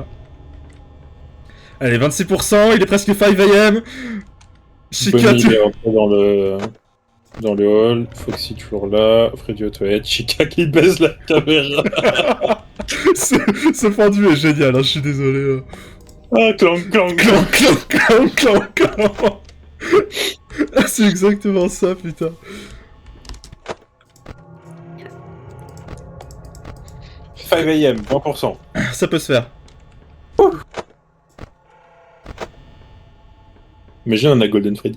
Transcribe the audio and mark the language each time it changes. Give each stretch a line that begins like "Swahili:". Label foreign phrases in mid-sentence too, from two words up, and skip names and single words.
French: Allez, 26%, il est presque 5am. Chica, Bonnie, il est rentré dans le hall. Foxy toujours là. Freddy aux toilettes. Chica qui baisse la caméra. Ce pendu est génial, hein, je suis désolé. Ah, clang, clang, clang. Clang, clang, clang, clang. Ah, c'est exactement ça, putain. Five AM, 20%. Ça peut se faire. Imagine, on a Golden Freddy.